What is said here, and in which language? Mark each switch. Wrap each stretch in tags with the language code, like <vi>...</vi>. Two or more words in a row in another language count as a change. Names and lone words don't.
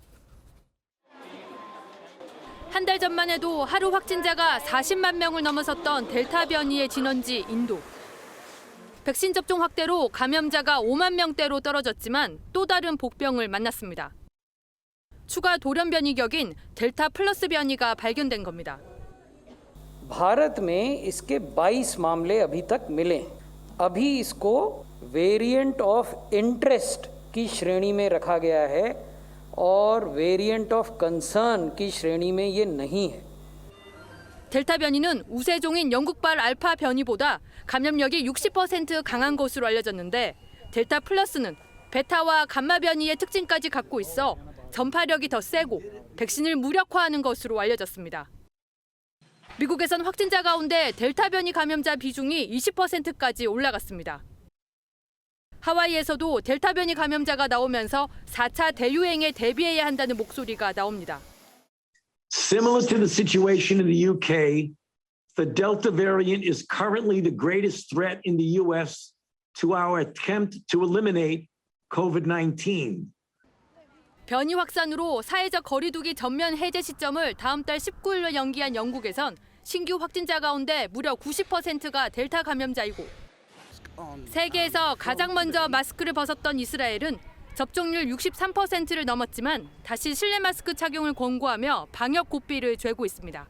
<ko>한 달 전만 해도 하루 확진자가 40만 명을 넘어섰던 델타 변이의 진원지 인도. 백신 접종 확대로 감염자가 5만 명대로 떨어졌지만 또 다른 복병을 만났습니다. 추가 돌연 변이 격인 델타 플러스 변이가 발견된 겁니다.</ko> <hi>भारत में इसके 22 मामले अभी तक मिले। अभी इसको</hi> <en>variant of interest</en> <hi>की श्रेणी में रखा गया है और</hi> <en>variant of concern</en> <hi>की श्रेणी में ये नहीं है.</hi> <ko>델타 변이는 우세종인 영국발 알파 변이보다 감염력이 60% 강한 것으로 알려졌는데 델타 플러스는 베타와 감마 변이의 특징까지 갖고 있어 전파력이 더 세고 백신을 무력화하는 것으로 알려졌습니다. 미국에선 확진자 가운데 델타 변이 감염자 비중이 20%까지 올라갔습니다. 하와이에서도 델타 변이 감염자가 나오면서 4차 대유행에 대비해야 한다는 목소리가 나옵니다.</ko> <en>Similar to the situation in the UK, The Delta variant is currently the greatest threat in the U.S. to our attempt to eliminate COVID-19.</en> <ko>변이 확산으로 사회적 거리두기 전면 해제 시점을 다음 달 19일로 연기한 영국에선 신규 확진자 가운데 무려 90%가 델타 감염자이고 세계에서 가장 먼저 마스크를 벗었던 이스라엘은 접종률 63%를 넘었지만 다시 실내 마스크 착용을 권고하며 방역 고삐를 죄고 있습니다.</ko>